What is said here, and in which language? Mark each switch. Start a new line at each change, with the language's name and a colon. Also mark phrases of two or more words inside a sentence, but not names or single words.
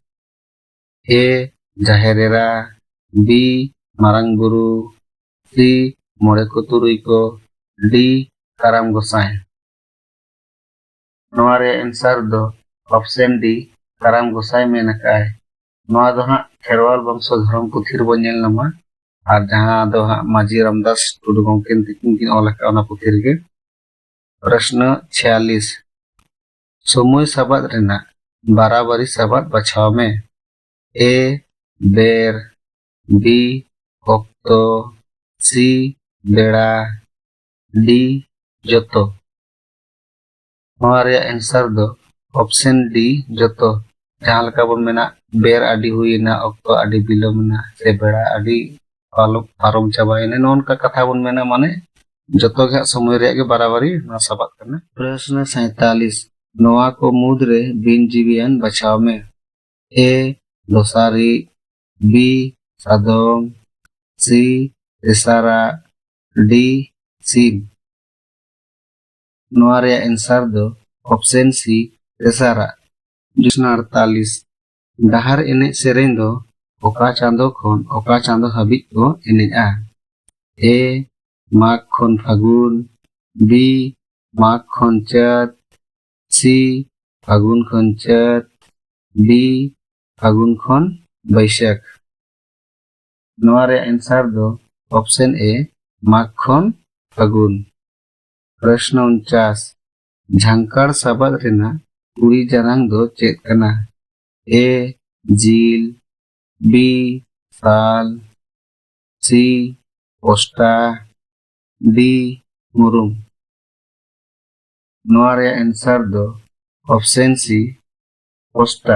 Santali: ए जाहेरेरा बी मारंग बुरु सी मोड़े को तुरुई को डी करम गोसाई नोआ रे आंसर दो ऑप्शन डी करम गोसाई मेनकाय नोआ दो हां खेरवाल वंशो धर्म पुथी रे बन नेलनामा और जहां दो हां माजी रामदास टुडू गंकेन तिकिन ऑल का ओना पुथी रे प्रश्न 46 समय सबाद रेना बाराबारी सबाद बछाव में ए बेर बी ऑक्टो सी बेड़ा डी जोतो नोआ रे आंसर दो ऑप्शन डी जोतो जहां लका बन मेना बेर आडी हुईना ऑक्टो आडी बिलोमना से बेड़ा आडी पारम चाबायने नोन का कथा बन मेना माने जोतो के समय रे के बराबरी ना सबाद करना प्रश्न 47 नोआ को मुद्रे बिन जीवियन बचाव में ए दोसारी बी सादोम सी तेसारा डी ᱥᱤᱢ। ᱱᱚᱣᱟ ᱨᱮᱭᱟᱜ एंसर ᱫᱚ ऑप्शन सी तेसाराᱜ 48। ᱰᱟᱦᱟᱨ ᱮᱱᱮᱡ ᱥᱮᱨᱮᱧ ᱫᱚ ᱚᱠᱟ ᱪᱟᱸᱫᱳ ᱠᱷᱚᱱ ᱚᱠᱟ ᱪᱟᱸᱫᱳ ᱦᱟᱹᱵᱤᱡ ᱠᱚ ᱮᱱᱮᱡᱼᱟ? ए माघ खन फागुन, बी माघ खन चैत, सी फागुन खन चैत, डी फागुन खन बैशाख। नोआ रे आंसर दो ऑप्शन ए माघ खन फागुन। प्रश्न 49 झांकार साबाद रेना कुड़ी जानांग दो चेक कना? ए जील, बी साल, सी पोस्टा, डी मुरुम। नोआ रे आंसर दो ऑप्शन सी पोस्टा।